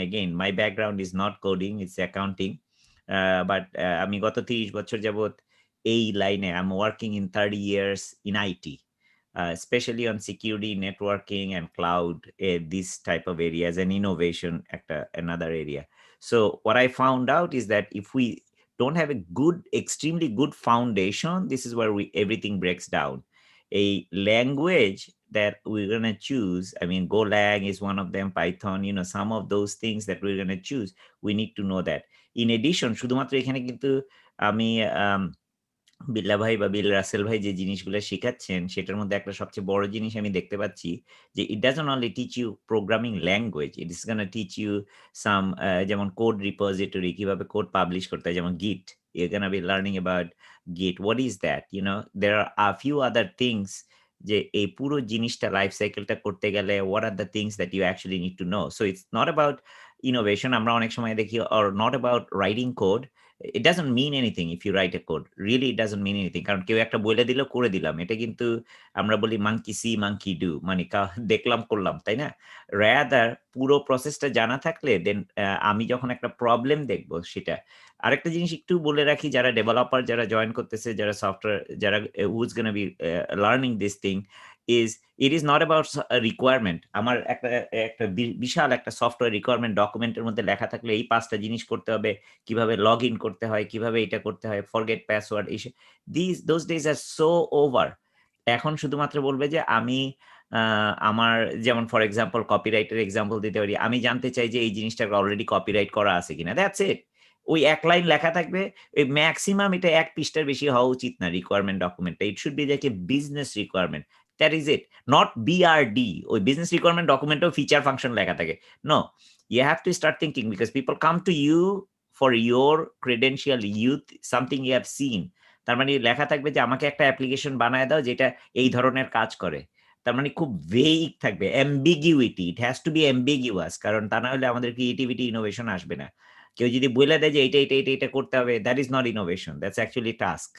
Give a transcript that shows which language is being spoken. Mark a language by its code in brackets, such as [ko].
[en] again my background is not coding, it's accounting, but [bn] আমি গত 30 বছর যাবত এই লাইনে, [en] I am working in 30 years in IT, especially on security, networking, and cloud, this type of areas, and innovation, another area. So what I found out is that if we don't have a good, extremely good foundation, this is where everything breaks down. A language that we're going to choose, I mean, Golang is one of them, Python, some of those things that we're going to choose, we need to know that. In addition, [bn] শুধুমাত্র এখানে কিন্তু আমি বিল্লা ভাই বা বিল রাসেল ভাই যে জিনিসগুলো শেখাচ্ছেন, সেটার মধ্যে একটা সবচেয়ে বড় জিনিস আমি দেখতে পাচ্ছি যে [en] it doesn't only teach you programming language, it is gonna teach you some, [bn] যেমন কোড রিপোজিটরি, কিভাবে কোড পাবলিশ করতে হয়, যেমন গিট, [en] you gonna be learning about git, what is that, there are a few other things, [bn] যে এই পুরো জিনিসটা লাইফ সাইকেলটা করতে গেলে [en] What are the things that you actually need to know. So it's not about innovation, [bn] আমরা অনেক সময় দেখি, [en] Or not about writing code, it doesn't mean anything if you write a code. Really, it doesn't mean anything. [bn] কারণ কেউ একটা বলে দিল করে দিলাম, এটা কিন্তু আমরা বলি [en] monkey see monkey do, [bn] মানে দেখলাম করলাম, তাই না? রাদার পুরো প্রসেসটা জানা থাকলে দেন আমি যখন একটা প্রবলেম দেখবো সেটা। আরেকটা জিনিস একটু বলে রাখি, যারা ডেভেলপার যারা জয়েন করতেছে, যারা সফটওয়্যার, যারা [en] who's gonna be learning this thing, is it is not about a requirement. [bn] আমার একটা বিশাল একটা সফটওয়্যার রিকোয়ারমেন্ট ডকুমেন্টের মধ্যে লেখা থাকলে এই 5টা জিনিস করতে হবে, কিভাবে লগ ইন করতে হয়, কিভাবে এটা করতে হয়, [en] Forget password, those days are so over. [bn] এখন শুধুমাত্র বলবে যে আমি আমার, যেমন [en] for example [bn] কপিরাইটের এক্সাম্পল দিতে পারি, আমি জানতে চাই যে এই জিনিসটা অলরেডি কপিরাইট করা আছে কিনা, [en] That's it. [bn] ওই এক লাইন লেখা থাকবে, এই ম্যাক্সিমাম এটা 1 পৃষ্ঠার বেশি হওয়া উচিত না requirement ডকুমেন্টটা। [en] It should be like a business requirement, that is it, not BRD. [bn] ওই বিজনেস রিকোয়ারমেন্ট ডকুমেন্টেও ফিচার ফাংশন লেখা থাকে। [en] No, you have to start thinking, because people come to you for your credential, something you have seen. [bn] তার মানে লেখা থাকবে যে আমাকে একটা অ্যাপ্লিকেশন বানায় দাও যেটা এই ধরনের কাজ করে। তার মানে খুব ভেগ থাকবে, ambiguity, [en] it has to be ambiguous, [bn] কারণ তা না হলে আমাদের ক্রিয়েটিভিটি, ইনোভেশন আসবে না। কেউ যদি বলে দেয় যে এটা করতে হবে, [en] That is not innovation, that's actually task.